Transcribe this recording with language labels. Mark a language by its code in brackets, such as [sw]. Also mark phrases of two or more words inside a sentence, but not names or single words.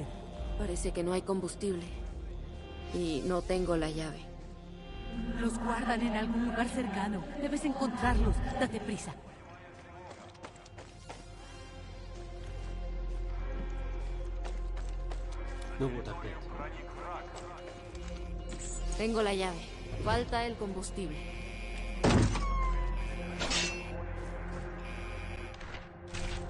[es] Parece que no hay combustible. Y no tengo la llave. Los guardan en algún lugar cercano. Debes encontrarlos. Date prisa. [ru] Ну вот опять. [es] Tengo la llave. Falta el combustible.